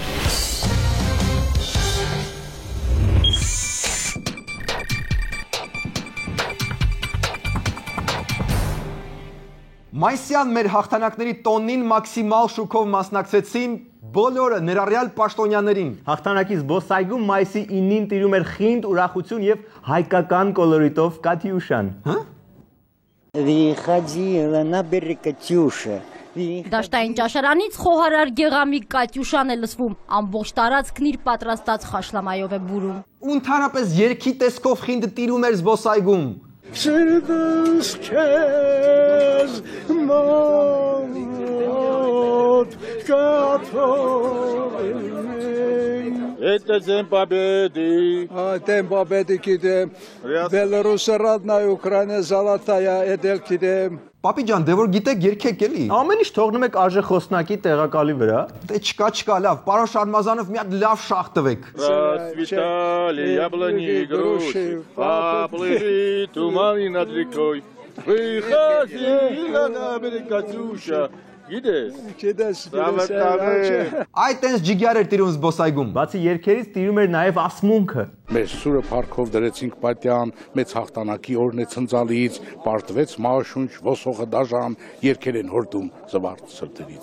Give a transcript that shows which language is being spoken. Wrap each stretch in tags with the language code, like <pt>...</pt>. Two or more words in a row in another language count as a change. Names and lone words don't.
<hy>Մայսյան մեր հաղթանակների տոնին մաքսիմալ շուկով մասնակցեցին բոլորը ներառյալ պաշտոնյաներին։ Հաղթանակի զբոսայգում մայիսի 9-ին տիրում էր խինդ ուրախություն եւ հայկական կոլորիտով Կատյուշան։ Հա?</hy> <ru>Выходила на берег Катюша.</ru> <hy>Դաշտային ճաշարանից խոհարար գեղամիկ Կատյուշան է լսվում, ամբողջ տարածքն իր պատրաստած խաշլամայով է բուրում։ Ընդհանրապես երկի տեսքով խինդը տիրում էր զբոսայգում։ Սիրտս քեզ մոտ կաթողին</hy> <ru>Это День Победы. День Победы кидем. Беларусь родная, Украина золотая, эдел кидем.</ru> <hy>Պապի ջան, դե որ գիտեք երգեք էլի։ Ամեն ինչ թողնում եք արժե խոսնակի տեղակալի վրա։ Դե չկա, լավ, պարոն Շարմազանով մի հատ լավ շախ տվեք։</hy> <ru>Расцветали яблони и груши, поплыли туманы над рекой. Выходила на берег Катюша.</ru> <hy>Գիտես։ Այդ տենց ջիգյար էր տիրում զբոսայգում։ Բացի երգերից տիրում էր նաև ասմունքը։ Մեր սուրը փառքով դրեցինք պատյան, մեծ հաղթանակի օրն է ցնցալից, պարտվեց մաշունչ, ոսողը դաժան, երգեր են հորդում զվարթ սրտերից։</hy>